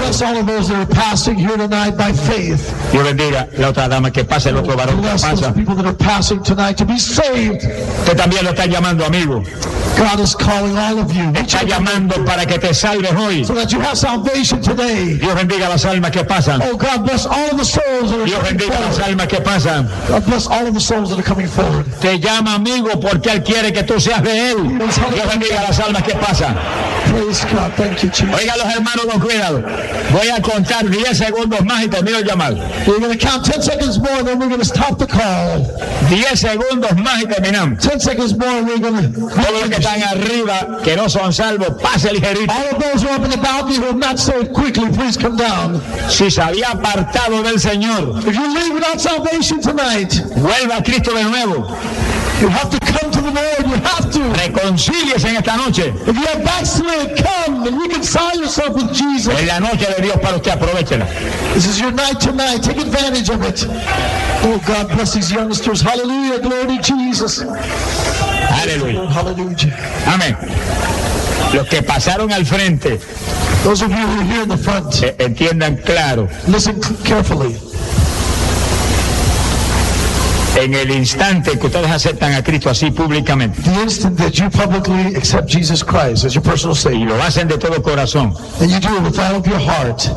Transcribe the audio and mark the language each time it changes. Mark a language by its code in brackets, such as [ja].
[en] Bless all of those that are passing here tonight by faith. [es] Dios bendiga la otra dama que pasa, el otro varón que pasa. [en] Bless those people that are passing tonight to be saved. [es] Usted también lo está llamando, amigo. [en] God is calling all of you. [es] Está llamando para que te salves hoy. [en] So that you have salvation today. [es] Dios bendiga las almas que pasan. [en] Oh God, bless all of the souls that are [es] Dios bendiga [en] forward. [es] Las almas que pasan. [en] God bless all of the souls that are coming forward. [es] Te llama, amigo, porque él quiere que tú seas de él. Dios bendiga las almas que pasa. [en] Praise God, thank you, Jesus. [es] Oiga, los hermanos, con cuidado. Voy a contar 10 segundos más y termino el llamado. [en] We're going to count 10 seconds more, then we're going to stop the call. [es] 10 segundos más y terminamos. [en] 10 seconds more, we're going to. [es] Todos los que están arriba, que no son salvos, pase ligerito. [en] All of those who are up in the balcony who are not saved, quickly, please come down. [es] Si se había apartado del Señor. [en] If you leave without salvation tonight, [es] vuelva a Cristo de nuevo. [en] You have to come to the Lord. You have to. [es] Reconcíliese en esta noche. [en] If you have backslid, come and reconcile yourself with Jesus. [es] En la noche de Dios para usted, aprovechela. [en] This is your night tonight. Take advantage of it. Oh, God bless these youngsters. Hallelujah. Glory to Jesus. Hallelujah. Hallelujah. [es] Amén. Los que pasaron al frente. [en] Those of you who are here in the front. [es] Entiendan claro. [en] Listen carefully. [es] En el instante que ustedes aceptan a Cristo así públicamente. [en] The instant that you publicly accept Jesus Christ as your personal Savior. [es] Y lo hacen de todo corazón. [en] And you do it with all of your heart.